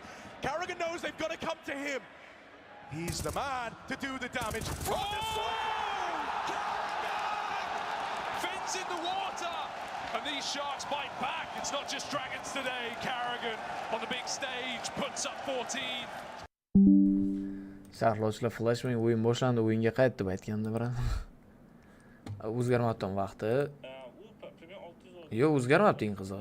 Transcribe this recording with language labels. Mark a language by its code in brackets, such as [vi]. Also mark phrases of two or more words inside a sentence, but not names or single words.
[en] Kerrigan knows they've got to come to him. He's the man to do the damage. Fins in the water. And these sharks bite back. It's not just dragons today. Kerrigan on the big stage puts up 14. [uz] Sarlovchilar Flashbang o'yin boshlandi, o'yinga qaytdi deb aytganda biran. O'zgarmabdi vaqti. Yo'q, o'zgarmabdi eng qizig'i.